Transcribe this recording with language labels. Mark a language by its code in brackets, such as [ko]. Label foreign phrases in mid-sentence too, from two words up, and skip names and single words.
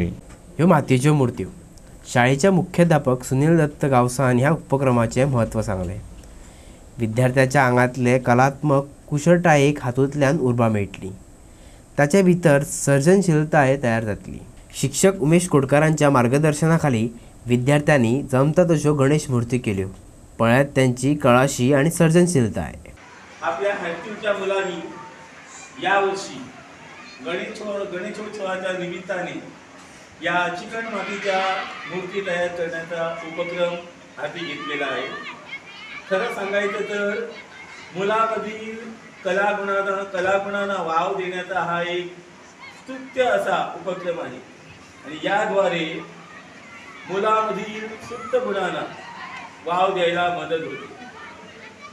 [kok] ह्यो मातयेच्यो मूर्त्यो शाळेच्या मुख्याध्यापक सुनील दत्त गावसान ह्या उपक्रमाचे महत्त्व सांगले। विद्यार्थ्याच्या आंगातले कलात्मक कुशळटायेक हातूंतल्यान उर्बा मेळटली, ताचे भितर सर्जनशीलताय तयार जातली। शिक्षक उमेश कोडकरांच्या मार्गदर्शनाखाली विद्यार्थ्यांनी जमता तश्यो गणेश मूर्ती केल्यो। पळ्यात त्यांची कळाशी आणि सर्जनशीलताय। [mr] आपल्या हायस्कूलच्या मुलांनी या वर्षी गणेशोत्सवाच्या निमित्ताने या चिकन मातीच्या मूर्ती तयार करण्याचा उपक्रम हाती घेतलेला आहे। खरं सांगायचं तर मुलांमधील कलागुणांना वाव देण्याचा हा एक स्तुत्य असा उपक्रम आहे आणि याद्वारे मुलांमधील सुप्त गुणांना वाव द्यायला मदत होते।